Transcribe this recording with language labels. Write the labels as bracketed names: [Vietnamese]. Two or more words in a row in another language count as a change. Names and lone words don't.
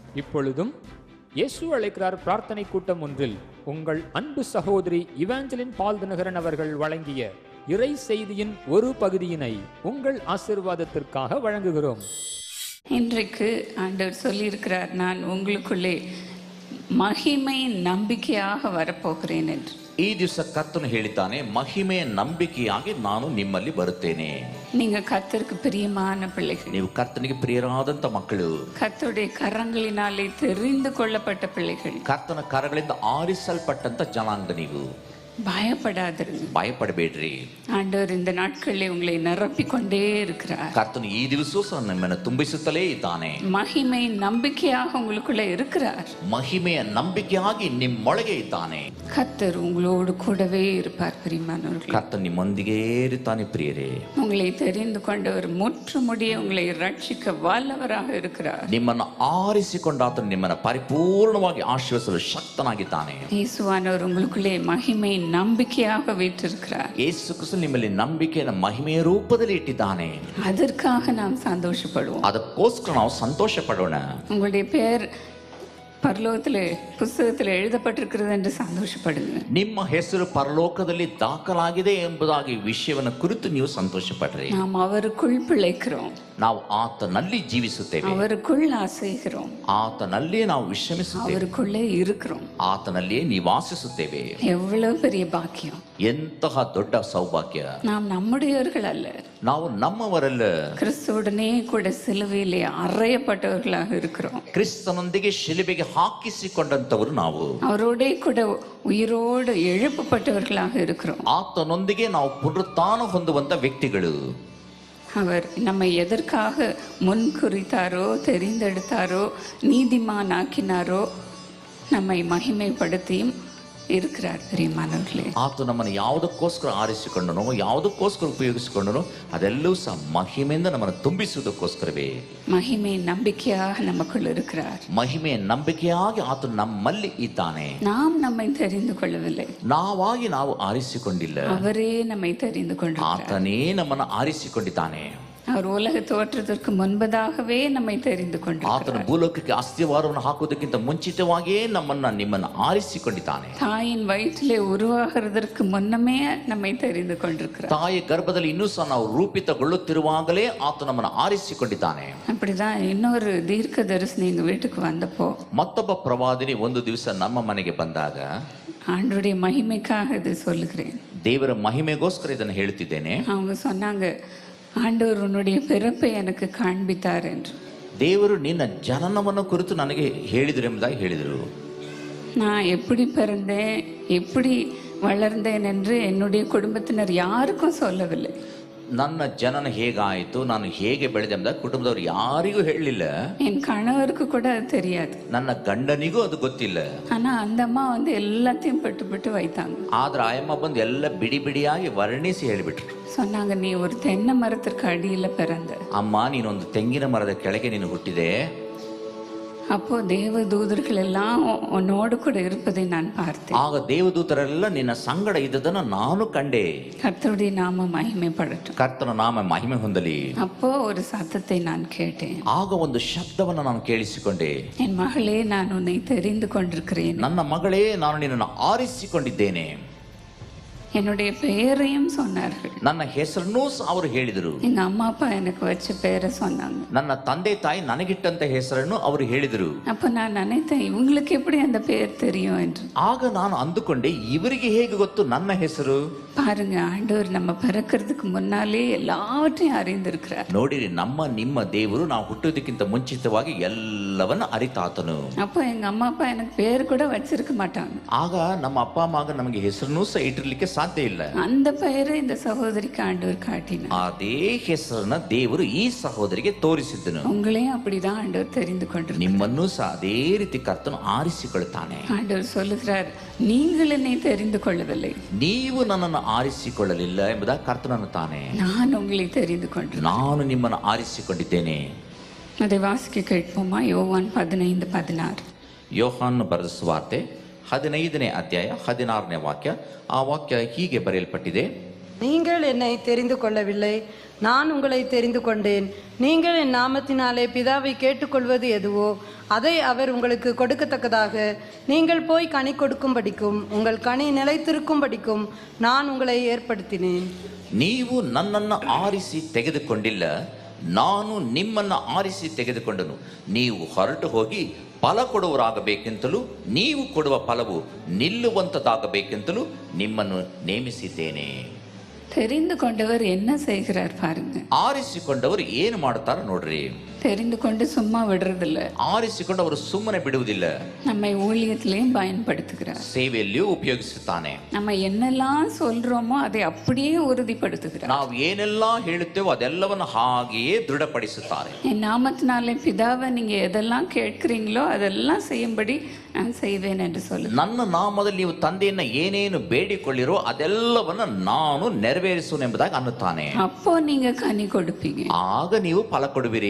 [Tamil] இப்பொழுதும் இயேசு அழைக்கிறார் பிரார்த்தனை கூட்டம் ஒன்றில் உங்கள் அன்பு சகோதரி இவாஞ்சலின் பால் தினகரன் அவர்கள் வழங்கிய இறை செய்தியின் ஒரு பகுதியினை உங்கள் ஆசீர்வாதத்திற்காக வழங்குகிறோம். இன்றைக்கு ஆண்டவர் சொல்லியிருக்கிறார், நான் உங்களுக்குள்ளே மகிமை நம்பிக்கையாக வரப்போகிறேன் என்று. [Kannada] ಈ ದಿವಸ ಕರ್ತನು ಹೇಳಿದ್ದಾನೆ, ಮಹಿಮೆಯ ನಂಬಿಕೆಯಾಗಿ ನಾನು ನಿಮ್ಮಲ್ಲಿ ಬರುತ್ತೇನೆ. [Tamil] நீங்க கர்த்தருக்கு பிரியமான பிள்ளைகள், [Kannada] ನೀವು ಕರ್ತನಿಗೆ ಪ್ರಿಯರಾದಂತ ಮಕ್ಕಳು, [Tamil] கர்த்தருடைய கரங்களினாலே தெரிந்து கொள்ளப்பட்ட பிள்ளைகள், [Kannada] ಕರ್ತನ ಕರಗಳಿಂದ ಆರಿಸಲ್ಪಟ್ಟಂತ ಜನಾಂಗ. ನೀವು [Tamil] பயப்படாதிருங்க, [Kannada] ಭಯಪಡಬೇಡ್ರಿ. [Tamil] ஆண்டவர் இந்த நாட்களில் உங்களை நிரப்பிக் கொண்டே இருக்கிறார். [Kannada] ಕರ್ತನು ಈ ದಿವಸ ನಿಮ್ಮನ್ನು ತುಂಬಿಸುತ್ತಲೇ ಇದ್ದಾನೆ. [Tamil] மகிமை நம்பிக்கையாக உங்களுக்குள்ள இருக்கிறார். [Kannada] ಮಹಿಮೆಯ ನಂಬಿಕೆಯಾಗಿ ನಿಮ್ಮೊಳಗೆ ಇದ್ದಾನೆ. [Tamil] கர்த்தர் உங்களோடு கூடவே இருப்பார். பிரியமானவர்களே, [Kannada] ಕರ್ತನು ನಿಮ್ಮೊಂದಿಗೆ ಇರುತ್ತಾನೆ. ಪ್ರಿಯರೇ, [Tamil] உங்களை தெரிந்து கொண்டவர் முற்றுமுடிய உங்களை ரட்சிக்க வல்லவராக இருக்கிறார். [Kannada] ನಿಮ್ಮನ್ನು ಆರಿಸಿಕೊಂಡ ಆತನು ನಿಮ್ಮನ್ನು ಪರಿಪೂರ್ಣವಾಗಿ ಆಶೀರ್ವದಿಸಲು ಶಕ್ತನಾಗಿದ್ದಾನೆ. [Tamil] இயேசுவானவர் உங்களுக்குள்ளே மகிமை நம்பிக்கையாக வைத்திருக்கிறார். [Kannada] ಯೇಸು ಕ್ರಿಸ್ತ ನಿಮ್ಮಲ್ಲಿ ನಂಬಿಕೆಯನ್ನು ಮಹಿಮೆಯ ರೂಪದಲ್ಲಿ ಇಟ್ಟಿದ್ದಾನೆ. [Tamil] அதற்காக நாம் சந்தோஷப்படுவோம். [Kannada] ಅದಕ್ಕೋಸ್ಕರ ನಾವು ಸಂತೋಷ ಪಡೋಣ. [Tamil] உங்களுடைய பேர் பரலோகத்திலே புஸ்தகத்தில் எழுதப்பட்டிருக்கிறது என்று சந்தோஷப்படுங்க. [Kannada] ನಿಮ್ಮ ಹೆಸರು ಪರಲೋಕದಲ್ಲಿ ದಾಖಲಾಗಿದೆ ಎಂಬುದಾಗಿ ವಿಷಯವನ್ನು ಕುರಿತು ನೀವು ಸಂತೋಷ ಪಡ್ರಿ. [Tamil] நாம் அவருக்குள் பிழைக்கிறோம், [Kannada] ನಾವು ಆತನಲ್ಲಿ ಜೀವಿಸುತ್ತೇವೆ, [Tamil] அவருக்குள் அசைகிறோம், [Kannada] ಆತನಲ್ಲಿಯೇ ನಾವು ವಿಶ್ರಮಿಸುತ್ತೇವೆ, [Tamil] அவருக்குள்ளே இருக்கிறோம். [Kannada] ಆತನಲ್ಲಿಯೇ ನಿವಾಸಿಸುತ್ತೇವೆ. [Tamil] எவ்வளவு பெரிய பாக்கியம்! [Kannada] ಎಂತಹ ದೊಡ್ಡ ಸೌಭಾಗ್ಯ! [Tamil] நாம் நம்முடையவர்கள் அல்ல, [Kannada] ನಾವು ನಮ್ಮವರಲ್ಲ, [Tamil] கிறிஸ்துவுடனே கூட சிலுவையிலே அறையப்பட்டவர்களாக இருக்கிறோம். [Kannada] ಕ್ರಿಸ್ತನೊಂದಿಗೆ ಶಿಲುಬೆಗೆ ಹಾಕಿಸಿಕೊಂಡಂತವರು ನಾವು. [Tamil] அவரோடே கூட உயிரோடு எழுப்பப்பட்டவர்களாக இருக்கிறோம். [Kannada] ಆತನೊಂದಿಗೆ ನಾವು ಪುನರುತ್ಥಾನ ಹೊಂದುವಂತ ವ್ಯಕ್ತಿಗಳು. [Tamil] அவர் நம்மை எதற்காக முன் குறித்தாரோ, தெரிந்தெடுத்தாரோ, நீதிமான் ஆக்கினாரோ, நம்மை மகிமைப்படுத்தியும் இருக்கிறார். பிரியமானவர்களே, [Kannada] ಆತ ನಮ್ಮನ್ನು ಯಾವುದಕ್ಕೋಸ್ಕರ ಆರಿಸಿಕೊಂಡನೋ, ಯಾವುದಕ್ಕೋಸ್ಕರ ಉಪಯೋಗಿಸಿಕೊಂಡನೋ ಅದೆಲ್ಲವೂ ಸಹ ಮಹಿಮೆಯಿಂದ ನಮ್ಮನ್ನು ತುಂಬಿಸುವುದಕ್ಕೋಸ್ಕರವೇ. [Tamil] மகிமை நம்பிக்கையாக நமக்குள் இருக்கிறார். [Kannada] ಮಹಿಮೆಯ ನಂಬಿಕೆಯಾಗಿ ಆತ ನಮ್ಮಲ್ಲಿ ಇದ್ದಾನೆ. [Tamil] நாம் நம்மை தெரிந்து கொள்ளவில்லை, [Kannada] ನಾವಾಗಿ ನಾವು ಆರಿಸಿಕೊಂಡಿಲ್ಲ, [Tamil] அவரே நம்மை தெரிந்து கொண்டிருக்கிறார். [Kannada] ಆತನೇ ನಮ್ಮನ್ನು ಆರಿಸಿಕೊಂಡಿದ್ದಾನೆ. [Tamil] அவர் உலக தோற்றத்திற்கு முன்பதாகவே நம்மை தெரிந்து [Kannada] ಆತನ [Tamil] கொண்டிருக்கிறார். [Kannada] ಭೂಲೋಕಕ್ಕೆ ಅಸ್ತಿವಾರವನ್ನು ಹಾಕುವುದಕ್ಕಿಂತ ಮುಂಚಿತವಾಗಿಯೇ ನಿಮ್ಮನ್ನು ಆರಿಸಿಕೊಂಡಿದ್ದಾನೆ. [Tamil] தாயின் வயிற்றிலே உருவாகிறதற்கு முன்னமே நம்மை தெரிந்து கொண்டிருக்கிறார். [Kannada] ತಾಯಿ ಗರ್ಭದಲ್ಲಿ ಇನ್ನೂ ಸಹ ನಾವು ರೂಪಿತಗೊಳ್ಳುತ್ತಿರುವಾಗಲೇ ಆತ ನಮ್ಮನ್ನು ಆರಿಸಿಕೊಂಡಿದ್ದಾನೆ. [Tamil] அப்படிதான் இன்னொரு தீர்க்க தரிசனி எங்க வீட்டுக்கு வந்தப்போ, [Kannada] ಮತ್ತೊಬ್ಬ ಪ್ರವಾದಿನಿ ಒಂದು ದಿವಸ ನಮ್ಮ ಮನೆಗೆ ಬಂದಾಗ, [Tamil] ஆண்டவருடைய மகிமைக்காக இது சொல்லுகிறேன், [Kannada] ದೇವರ ಮಹಿಮೆಗೋಸ್ಕರ ಇದನ್ನು ಹೇಳ್ತಿದ್ದೇನೆ. [Tamil] அவங்க சொன்னாங்க, ஆண்டவர் உன்னுடைய பிறப்பை எனக்கு காண்பித்தார் என்று. [Kannada] ದೇವರು ನಿನ್ನ ಜನನವನ್ನು ಕುರಿತು ನನಗೆ ಹೇಳಿದರು ಎಂಬುದಾಗಿ ಹೇಳಿದರು. [Tamil] நான் எப்படி பிறந்தேன், எப்படி வளர்ந்தேன் என்று என்னுடைய குடும்பத்தினர் யாருக்கும் சொல்லவில்லை. [Kannada] ನನ್ನ ಜನನ ಹೇಗಾಯಿತು, ನಾನು ಹೇಗೆ ಬೆಳೆದೆ ಎಂಬುದಾಗಿ ಕುಟುಂಬದವರು ಯಾರಿಗೂ ಹೇಳಲಿಲ್ಲ. [Tamil] என் கணவருக்கு கூட அது தெரியாது. [Kannada] ನನ್ನ ಗಂಡನಿಗೂ ಅದು ಗೊತ್ತಿಲ್ಲ. [Tamil] ஆனா அந்த அம்மா வந்து எல்லாத்தையும் பட்டு பட்டு வைத்தாங்க. [Kannada] ಆದ್ರೆ ಆಯಮ್ಮ ಬಂದು ಎಲ್ಲ ಬಿಡಿ ಬಿಡಿಯಾಗಿ ವರ್ಣಿಸಿ ಹೇಳಿಬಿಟ್ರು. [Tamil] சொன்னாங்க, நீ ஒரு தென்னை மரத்திற்கு அடியில பிறந்த, [Kannada] ಅಮ್ಮ ನೀನೊಂದು ತೆಂಗಿನ ಮರದ ಕೆಳಗೆ ನೀನು ಹುಟ್ಟಿದೆ. [Tamil] அப்போ தேவதூதர்கள் எல்லாம் உன்னோடு கூட இருப்பதை நான் பார்த்தேன். [Kannada] ಆಗ ದೇವದೂತರೆಲ್ಲ ನಿನ್ನ ಸಂಗಡ ಇದ್ದದನ್ನು ನಾನು ಕಂಡೆ. [Tamil] கர்த்தருடைய நாம மகிமைப்படட்டும். [Kannada] ಕರ್ತನ ನಾಮ ಮಹಿಮೆ ಹೊಂದಲಿ. [Tamil] அப்போ ஒரு சத்தத்தை நான் கேட்டேன். [Kannada] ಆಗ ಒಂದು ಶಬ್ದವನ್ನು ನಾನು ಕೇಳಿಸಿಕೊಂಡೆ. [Tamil] என் மகளே, நான் உன்னை தெரிந்து கொண்டிருக்கிறேன், [Kannada] ನನ್ನ ಮಗಳೇ, ನಾನು ನಿನ್ನನ್ನು ಆರಿಸಿಕೊಂಡಿದ್ದೇನೆ. [Tamil] என்னுடைய பெயரையும் சொன்னார்கள். [Kannada] ನನ್ನ ಹೆಸರನ್ನೂ ಅವರು ಹೇಳಿದರು. [Tamil] எங்க அம்மா அப்பா எனக்கு வச்ச பெயரை சொன்னாங்க. [Kannada] ನನ್ನ ತಂದೆ ತಾಯಿ ನನಗಿಟ್ಟಂತ ಹೆಸರನ್ನು ಅವರು ಹೇಳಿದರು. [Tamil] அப்ப நான் நினைத்தேன், இவங்களுக்கு எப்படி அந்த பெயர் தெரியும் என்று. [Kannada] ಆಗ ನಾನು ಅಂದುಕೊಂಡೆ, ಇವರಿಗೆ ಹೇಗೆ ಗೊತ್ತು ನನ್ನ ಹೆಸರು? [Tamil] பாருங்க, ஆண்டவர் நம்ம பிறக்கிறதுக்கு முன்னாலே எல்லாவற்றையும் அறிந்திருக்கிறார். [Kannada] ನೋಡಿರಿ, ನಿಮ್ಮ ದೇವರು ನಾವು ಹುಟ್ಟುವುದಕ್ಕಿಂತ ಮುಂಚಿತವಾಗಿ ಎಲ್ಲವನ್ನ ಅರಿತಾತನು. [Tamil] அப்போ எங்க அம்மா அப்பா எனக்கு பேர் கூட வச்சிருக்க மாட்டாங்க. [Kannada] ಆಗ ನಮ್ಮ ಅಪ್ಪ ಅಮ್ಮ ನಮಗೆ ಹೆಸರನ್ನೂ ಸಹ ಇಟ್ಟಿರ್ಲಿಕ್ಕೆ ಸಾಧ್ಯ ಇಲ್ಲ. [Tamil] அந்த பெயரை இந்த சகோதரிக்கு ஆண்டவர் காட்டினார். [Kannada] ಅದೇ ಹೆಸರನ್ನ ದೇವರು ಈ ಸಹೋದರಿಗೆ ತೋರಿಸಿದ್ದನು. [Tamil] உங்களையும் அப்படிதான் ஆண்டவர் தெரிந்து கொண்டிருக்கிறார். [Kannada] ನಿಮ್ಮನ್ನೂ ಸಹ ಅದೇ ರೀತಿ ಕರ್ತನು ಆರಿಸಿಕೊಳ್ತಾನೆ. [Tamil] ஆண்டவர் சொல்லுகிறார், நீங்கள் என்னை தெரிந்து கொள்ளவில்லை, [Kannada] ನೀವು ನನ್ನನ್ನು ಆರಿಸಿಕೊಳ್ಳಲಿಲ್ಲ ಎಂಬುದಾಗಿ ಕರ್ತನು ಅನ್ನುತ್ತಾನೆ. [Tamil] நான் உங்களை தெரிந்து கொண்டேன். [Kannada] ನಾನು ನಿಮ್ಮನ್ನು ಆರಿಸಿಕೊಂಡಿದ್ದೇನೆ. [Tamil] அதை வாசிக்க கேட்போமா? யோவான் 15:16. [Kannada] ಯೋಹಾನನು ಬರೆದ ಸುವಾರ್ತೆ 15ನೇ ಅಧ್ಯಾಯ 16ನೇ ವಾಕ್ಯ. ಆ ವಾಕ್ಯ ಹೀಗೆ ಬರೆಯಲ್ಪಟ್ಟಿದೆ. [Tamil] நீங்கள் என்னை தெரிந்து கொள்ளவில்லை, நான் உங்களை தெரிந்து கொண்டேன். நீங்கள் என் நாமத்தினாலே பிதாவை கேட்டுக்கொள்வது எதுவோ அதை அவர் உங்களுக்கு கொடுக்கத்தக்கதாக நீங்கள் போய் கனி கொடுக்கும்படிக்கும் உங்கள் கனி நிலைத்திருக்கும்படிக்கும் நான் உங்களை ஏற்படுத்தினேன். [Kannada] ನೀವು ನನ್ನನ್ನು ಆರಿಸಿ ತೆಗೆದುಕೊಂಡಿಲ್ಲ, ನಾನು ನಿಮ್ಮನ್ನು ಆರಿಸಿ ತೆಗೆದುಕೊಂಡನು. ನೀವು ಹೊರಟು ಹೋಗಿ ಫಲ ಕೊಡುವರಾಗಬೇಕೆಂತಲೂ ನೀವು ಕೊಡುವ ಫಲವು ನಿಲ್ಲುವಂಥದ್ದಾಗಬೇಕೆಂತಲೂ ನಿಮ್ಮನ್ನು ನೇಮಿಸಿದ್ದೇನೆ. [Tamil] தெரிந்து கொண்டவர் என்ன செய்கிறார் பாருங்க. [Kannada] ಆರಿಸಿಕೊಂಡವರು ಏನು ಮಾಡ್ತಾರ ನೋಡ್ರಿ. [Tamil] தெரிந்து கொண்டு சும்மா விடுறதில்ல, [Kannada] ಆರಿಸಿಕೊಂಡು ಅವರು ಸುಮ್ಮನೆ ಬಿಡುವುದಿಲ್ಲ, [Tamil] நம்மை ஊழியத்திலையும் பயன்படுத்துகிறார். [Kannada] ಸೇವೆಯಲ್ಲಿಯೂ ಉಪಯೋಗಿಸುತ್ತಾನೆ. [Tamil] நம்ம என்னெல்லாம் சொல்றோமோ அதை அப்படியே உறுதிப்படுத்துகிறார். [Kannada] ನಾವು ಏನೆಲ್ಲ ಹೇಳುತ್ತೇವೋ ಅದೆಲ್ಲವನ್ನು ಹಾಗೆಯೇ ದೃಢಪಡಿಸುತ್ತಾರೆ. [Tamil] என் நாமத்தினாலே பிதாவை நீங்க எதெல்லாம் கேட்கிறீங்களோ அதெல்லாம் செய்யும்படி நான் செய்வேன் என்று சொல்லு. [Kannada] ನನ್ನ ನಾಮದಲ್ಲಿ ನೀವು ತಂದೆಯನ್ನ ಏನೇನು ಬೇಡಿಕೊಳ್ಳಿರೋ ಅದೆಲ್ಲವನ್ನು ನಾನು ನೆರವೇರಿಸುವೆನು ಎಂಬುದಾಗಿ ಅನ್ನುತ್ತಾನೆ. [Tamil] அப்போ நீங்க கனி கொடுப்பீங்க, [Kannada] ಆಗ ನೀವು ಫಲ ಕೊಡುವಿರಿ,